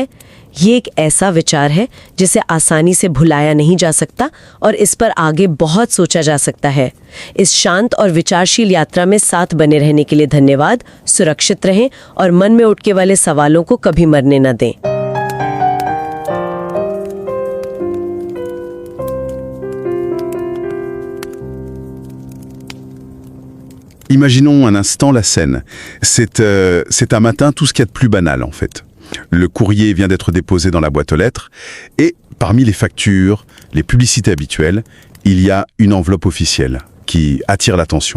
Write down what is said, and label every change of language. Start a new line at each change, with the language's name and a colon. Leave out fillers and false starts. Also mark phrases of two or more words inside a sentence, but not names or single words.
Hindi: ये एक ऐसा विचार है जिसे आसानी से भुलाया नहीं जा सकता और इस पर आगे बहुत सोचा जा सकता है। इस शांत और विचारशील यात्रा में साथ बने रहने के लिए धन्यवाद। सुरक्षित रहें और मन में उठने वाले सवालों को कभी मरने न दें।
French: Imaginons un instant la scène. C'est un matin, tout ce qu'il y a de plus banal en fait. Le courrier vient d'être déposé dans la boîte aux lettres et parmi les factures, les publicités habituelles, il y a une enveloppe officielle qui attire l'attention.